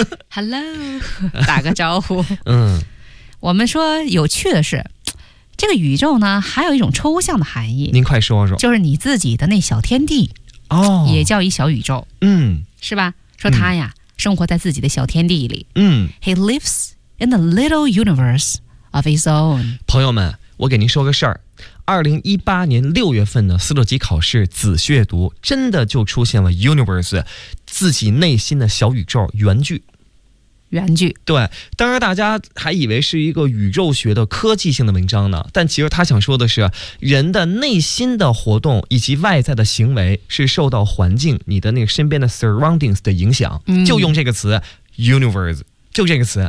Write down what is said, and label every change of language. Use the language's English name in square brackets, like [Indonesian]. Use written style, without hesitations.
[English] Hello， [Chinese] 打个招呼。嗯。我们说有趣的是，这个宇宙呢，还有一种抽象的含义。您快说说，就是你自己的那小天地哦，也叫一小宇宙，嗯，是吧？说他呀，生活在自己的小天地里，嗯 [English] ，He lives in the little universe of his own。 [Chinese] 朋友们，我给您说个事儿，2018年6月份的四六级考试子血读，真的就出现了 universe， 自己内心的小宇宙原句。原句，对，当然大家还以为是一个宇宙学的科技性的文章呢，但其实他想说的是，人的内心的活动以及外在的行为是受到环境，你的那个身边的 surroundings 的影响，就用这个词 universe， 就这个词，